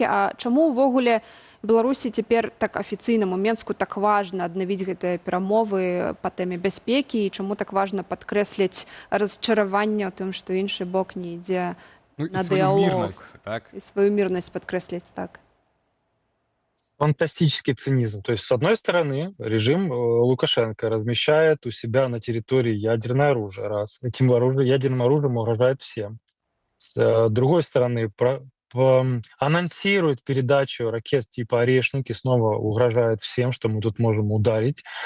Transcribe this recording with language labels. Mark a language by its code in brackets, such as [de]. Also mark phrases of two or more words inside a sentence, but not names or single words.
[be] А чаму ўвогуле Беларусі цяпер так афіцыйнаму Менску так важна аднавіць гэтыя перамовы па тэме бяспекі і чаму так важна падкрэсліць расчараванне ў тым, што іншы бок не ідзе на дыялог і сваю мірнасць падкрэсліць так? [ru] Фантастический цинизм. То есть, с одной стороны, режим Лукашенко размещает у себя на территории ядерное оружие, раз. Этим ядерным оружием угрожает всем. С другой стороны, анонсирует передачу ракет типа «Орешники», снова угрожает всем, что мы тут можем ударить.